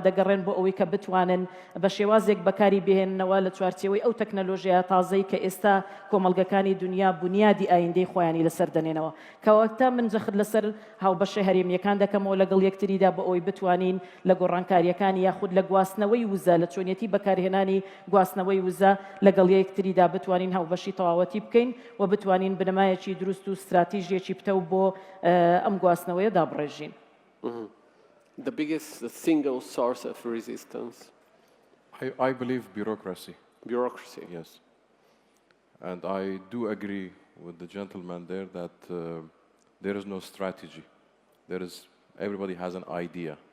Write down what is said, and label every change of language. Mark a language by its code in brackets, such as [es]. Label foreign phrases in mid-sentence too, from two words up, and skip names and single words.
[ckb] دەگەڕێن بۆ ئەوەی کە بتوانن بە شێوازێک بەکاری بهێننەوە لە چوارچێوەی ئەو تەکنەلۆژیا تازەی کە ئێستا کۆمەڵگەکانی دنیا بنیادی ئایندەی خۆیانی لەسەر دەنێنەوە کەواتە من جەخت لەسەر هاوبەشە هەرێمیەکان دەکەمەوە لەگەڵ یەکتریدا بە ئەوەی بتوانین لە گۆڕانکاریەکانی یاخود لە گواستنەوەی وزە لە چۆنیەتی بەکارهێنانی گواستنەوەی وزە لەگەڵ یەکتریدا بتوانین هاوبەشی تەواوەتی بکەین و بتوانین بنەمایەکی دروست و استراتیژیەکی پتە بۆ ئەم گواستنەوەیە دابڕێژین. [en] The biggest single source of resistance? I believe bureaucracy. Bureaucracy? Yes. And I do agree with the gentleman there that there is no strategy. Everybody has an idea.